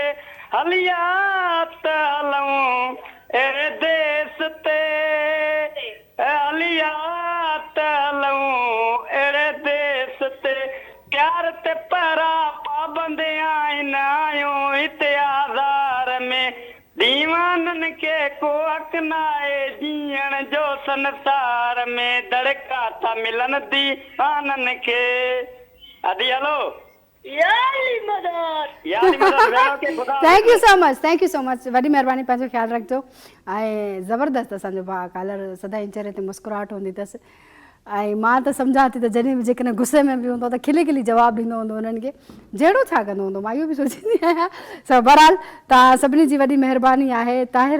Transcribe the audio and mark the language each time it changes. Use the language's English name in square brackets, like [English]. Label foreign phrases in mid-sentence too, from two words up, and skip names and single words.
[Sindhi] हलिया त हलऊं अहिड़े देस ते हलिया त हलऊं अहिड़े देस ते प्यार ते परा पाबंद आहिनि आहियूं हिते आज़ार में दीवाननि खे को हक़ न आहे जीअण जो संसार में धड़का था मिलनि दीवाननि खे अदी हलो [English] thank you so much [Sindhi] वॾी महिरबानी पंहिंजो ख़्यालु रखिजो ऐं ज़बरदस्त असांजो भाउ कालर सदाईं चेहरे ते मुस्कुराहट हूंदी अथसि ऐं मां त सम्झां थी त जॾहिं बि जेकॾहिं गुस्से में बि हूंदो त खिली खिली जवाबु ॾींदो हूंदो उन्हनि खे जहिड़ो छा कंदो हूंदो मां इहो बि सोचींदी आहियां सो बहरहाल तव्हां सभिनी जी वॾी महिरबानी आहे ताहिर